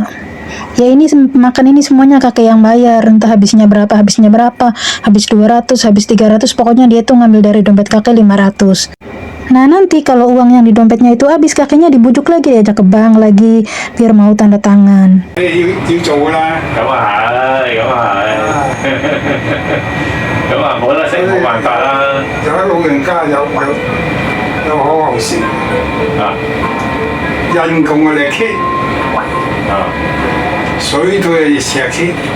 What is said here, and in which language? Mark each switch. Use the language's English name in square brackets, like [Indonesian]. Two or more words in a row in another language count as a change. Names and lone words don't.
[Indonesian] Ya ini makan ini semuanya kakek yang bayar, entah habis berapa, habis 200, habis 300, pokoknya dia tuh ngambil dari dompet kakek 500. Nah nanti kalau uang yang di dompetnya itu habis, kakeknya dibujuk lagi, diajak ke bank lagi biar mau tanda tangan. [Cantonese] 要做啦。咁啊係，咁啊係，咁啊冇得食冇辦法啦。有啲老人家有好後事，啊人窮嘅力竭，啊，水退嘅石竭，